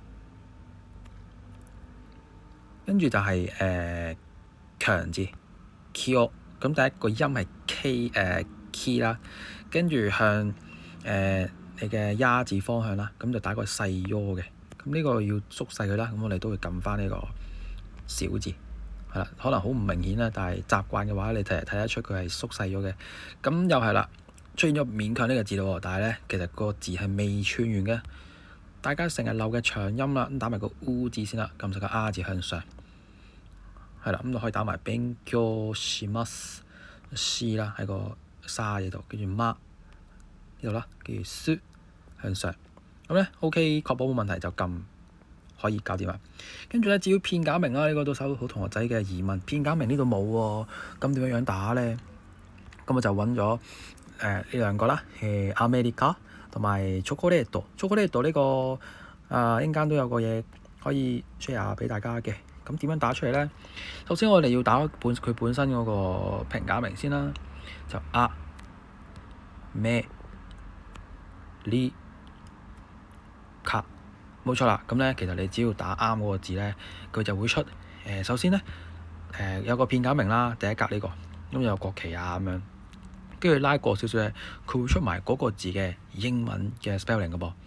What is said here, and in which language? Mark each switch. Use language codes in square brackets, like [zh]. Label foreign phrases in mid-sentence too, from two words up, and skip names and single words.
[yue] 跟住就係強字 kyo，咁第一個音係 key 啦，跟住向你嘅呀字方向啦，咁就打個細 yo 嘅，咁呢個要縮細佢啦，咁我哋都會撳翻呢個小字，係啦，可能好唔明顯啦，但係習慣嘅話，你睇得出佢係縮細咗嘅。咁又係啦，出現咗勉強呢個字咯，但係咧其實個字係未串完嘅。大家成日漏嘅長音啦，咁打埋個 U 字先啦，撳實個 R 字向上，係啦，咁就可以打埋 [ja] 勉強しますし [yue] 啦，喺個沙字度，跟住媽呢度啦，跟住す向上，咁咧 OK，確保冇問題就撳可以搞掂啦。跟住咧，至於片假名啦，呢個都收到好同學仔嘅疑問，片假名呢度冇喎，咁點樣打咧？咁我就揾咗呢兩個啦，アメリカ同埋チョコレート。チョコレート呢個一陣間都有個嘢可以 share 俾大家嘅。咁點樣打出嚟咧？首先我哋要打佢本身嗰個平假名先啦，就啊咩哩卡，冇錯啦。咁咧，其實你只要打啱嗰個字咧，佢就會出首先咧有個片假名啦，第一格呢個，咁有國旗啊咁樣，跟住拉過少少咧，佢會出埋嗰個字嘅英文嘅 spelling 嘅噃。